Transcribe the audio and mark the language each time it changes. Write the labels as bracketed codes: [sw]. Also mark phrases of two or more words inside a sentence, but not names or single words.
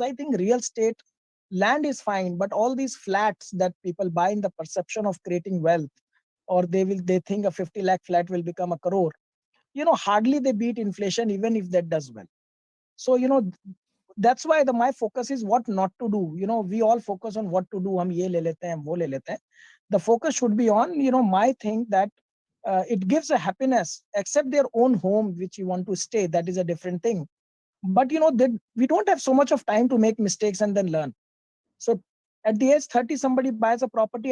[en] I think real estate, land is fine, but all these flats that people buy in the perception of creating wealth, or they think a 50 lakh flat will become a crore, hardly they beat inflation, even if that does well. So, that's why my focus is what not to do. We all focus on what to do. [hi] हम ये ले लेते हैं, वो ले लेते हैं. [en] The focus should be on, my thing that it gives a happiness, except their own home, which you want to stay. That is a different thing. But, we don't have so much of time to make mistakes and then learn. So at the age 30, somebody buys a property.